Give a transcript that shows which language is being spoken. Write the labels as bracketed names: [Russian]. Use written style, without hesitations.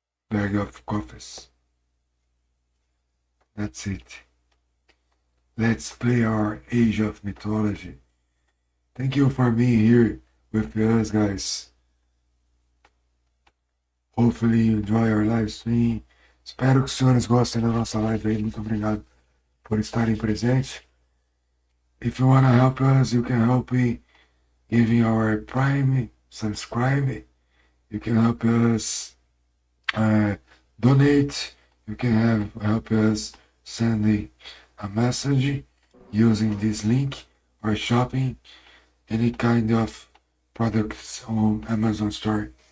[English] Bag of coffees. That's it. Let's play our Age of Mythology. Thank you for being here with us, guys. Hopefully you enjoy our live stream. [Portuguese] Espero que os senhores gostem da nossa live aí. Muito obrigado por estarem presentes. [English] If you want to help us, you can help me giving our Prime, subscribe. You can help us donate. You can help us sending a message using this link or shopping any kind of products on Amazon store.